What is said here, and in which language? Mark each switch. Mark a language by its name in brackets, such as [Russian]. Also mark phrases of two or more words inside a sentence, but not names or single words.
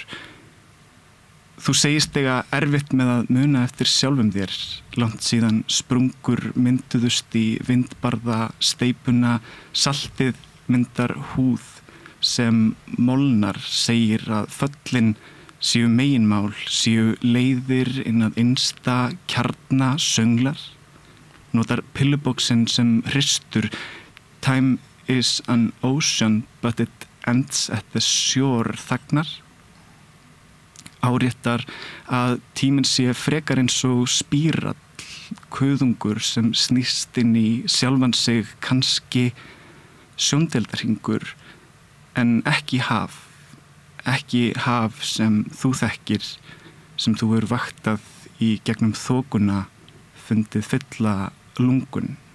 [Icelandic] Þú segist þig að erfitt með að muna eftir sjálfum þér, langt síðan sprungur mynduðust í vindbarða steipuna, saltið myndar húð sem molnar segir að föllin séu meginmál, séu leiðir inn að innsta kjarna sönglar. Notar pillubóksin sem hristur, [English] time is an ocean but it ends at the shore þagnar. [Icelandic] Áréttar að tíminn sé frekar eins og spírall, kuðungur sem snýst inn í sjálfan sig kannski sjóndeildarhringur en ekki haf sem þú þekkir, sem þú hefur vaktað í gegnum þokuna fundið fylla lungun.